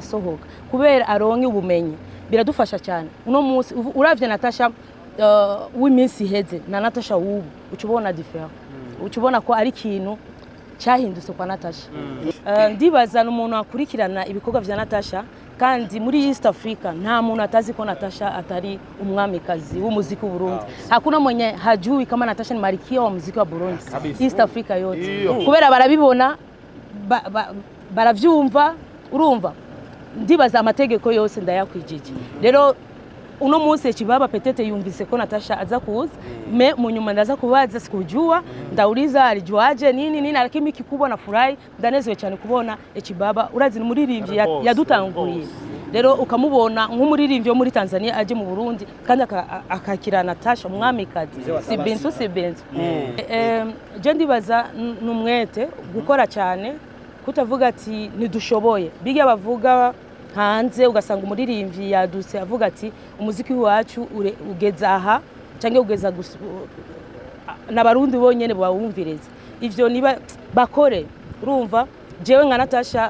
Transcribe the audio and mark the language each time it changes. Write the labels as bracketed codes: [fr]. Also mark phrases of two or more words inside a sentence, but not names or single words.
[rn] sohoka kubera aronke ubumenyi biradufasha cyane uno munsi uravye Natacha w'iminsi iheze na Natacha wubu ucubona different ucubona ko ari ikintu cyahindutse kwa Natacha ndibaza n'umuntu akurikirana ibikorwa vya Natacha kandi muri East Africa nta muntu atazi ko Natacha atari umwamikazi w'umuziki w'u Burundi [sw] hakuna mwenye hajui kama Natacha ni malkia wa muziki wa Burundi East Africa yote [rn] kubera barabibona baravyumva urumva ndibaza amategeko yose ndayakwijije rero uno munsi kibaba petete yumvise ko Natacha aza kuza me munyuma ndaza kubaza [sw] sikujua ndauliza alijuaje nini lakini kikubwa na furahi [rn] ndanezwe cyane kubona ekibaba urazi n'umuririmbyi yadutanguye rero ukamubona nk'umuririmbyi wo muri Tanzania aje mu Burundi kandi akakira Natacha umwamikazi si benzo je ndibaza numwete gukora cyane kutavuga ati nidushoboye bige bavuga hanze ugasanga umuririmbyi yadutse avuga ati umuziki wacu ugeza aha cyangwa ugeza n'abarundi bonyene bawumvireze ivyo niba bakore urumva jewe nka Natacha